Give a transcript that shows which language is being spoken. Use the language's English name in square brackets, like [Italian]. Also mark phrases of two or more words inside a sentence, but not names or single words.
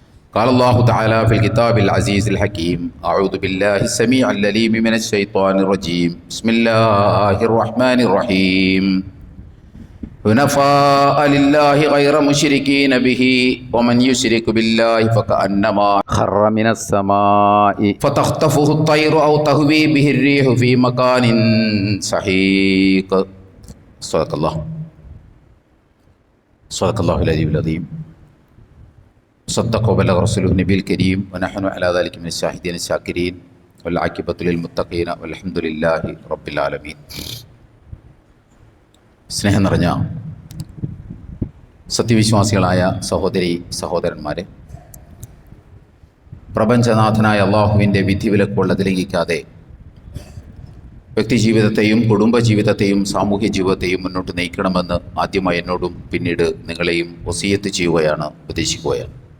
[Arabic] قال الله تعالى في الكتاب العزيز الحكيم أعوذ بالله السميع العليم من الشيطان الرجيم بسم الله الرحمن الرحيم حنفاء لله غير مشركين به ومن يشرك بالله فكأنما خر من السماء فتخطفه الطير أو تهوي به الريح في مكان سحيق صدق الله العلي العظيم صدق وبلغ رسوله النبي الكريم ونحن على ذلك من الشاهدين الشاكرين والعاقبة للمتقين والحمد لله رب العالمين. [Malayalam] സ്നേഹം നിറഞ്ഞ സത്യവിശ്വാസികളായ സഹോദരി സഹോദരന്മാരെ, പ്രപഞ്ചനാഥനായ അള്ളാഹുവിൻ്റെ വിധിവിലക്കുകൾ ലംഘിക്കാതെ വ്യക്തിജീവിതത്തെയും കുടുംബജീവിതത്തെയും സാമൂഹ്യ ജീവിതത്തെയും മുന്നോട്ട് നയിക്കണമെന്ന് ആദ്യമായി എന്നോടും പിന്നീട് നിങ്ങളെയും വസിയത്ത് ചെയ്യുകയാണ്, ഉപദേശിക്കുകയാണ്.